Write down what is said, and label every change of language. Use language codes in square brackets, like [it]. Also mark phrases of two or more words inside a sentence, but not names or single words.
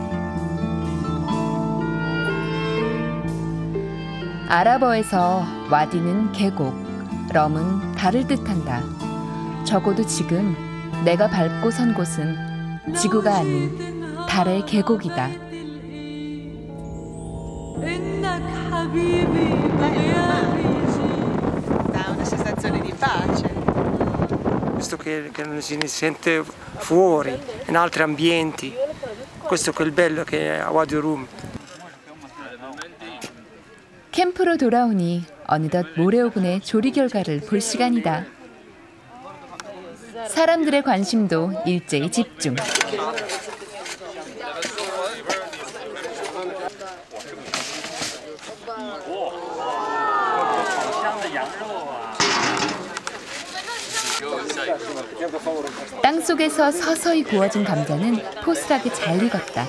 [ko] 아랍어에서 와디는 계곡, 럼은 달을 뜻한다. 적어도 지금 내가 밟고 선 곳은 지구가 아닌 달의 계곡이다. [it] Questo che non si sente fuori, in altri ambienti. Questo è il bello che è a Wadi Rum. [ko] 캠프로 돌아오니 어느덧 모래오븐의 조리 결과를 볼 시간이다. 사람들의 관심도 일제히 집중. 땅속에서 서서히 구워진 감자는 포슬하게 잘 익었다.